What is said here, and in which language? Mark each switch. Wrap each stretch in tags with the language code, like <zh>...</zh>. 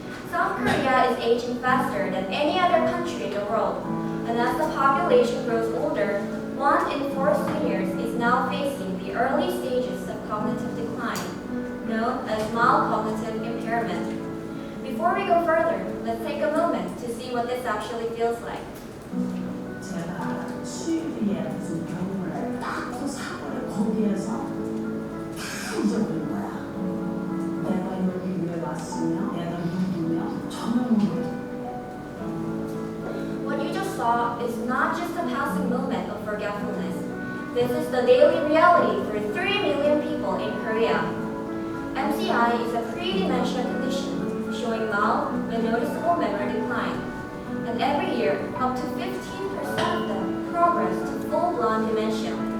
<en>South Korea is aging faster than any other country in the world, and as the population grows older, 1 in 4 seniors is now facing the early stages of cognitive decline, known as mild cognitive impairment. Before we go further, let's take a moment to see what this actually feels like.</en> <ko>제가 취미에 무슨 경우를 딱 그 사고를 거기에서 다 잊어버린 거야. 내가 여기 왜 왔으며 내가 누구며 전혀 모르겠어.</ko> <en>What you just saw is not just a passing moment of forgetfulness. This is the daily reality for 3 million people in Korea. MCI is a pre-dementia condition showing mild but noticeable memory decline. and every year, up to 15% of them progress to full-blown dementia.</en>